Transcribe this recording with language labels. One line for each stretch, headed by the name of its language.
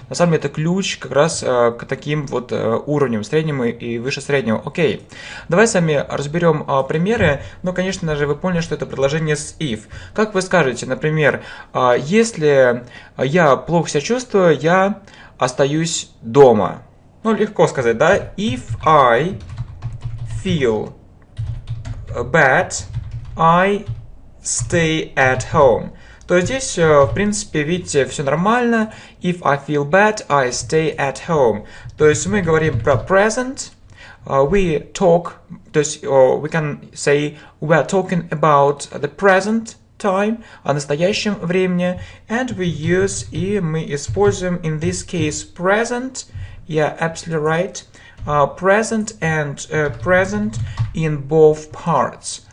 Russian: На самом деле это ключ как раз к таким вот уровням, среднему и выше среднего. Окей. Давай с вами разберем примеры. Но, конечно же, вы поняли, что это предложение с if. Как вы скажете, например, если я плохо себя чувствую, я остаюсь дома. Ну, легко сказать, да?
English: If I feel bad, I stay at home.
Russian: То здесь, в принципе, видите, все нормально.
English: If I feel bad, I stay at home.
Russian: То есть мы говорим про present.
English: We talk,
Russian: то есть
English: we can say we are talking about the present time,
Russian: о настоящем времени.
English: And we use,
Russian: и мы используем,
English: in this case, present. Yeah, absolutely right. Present and present in both parts.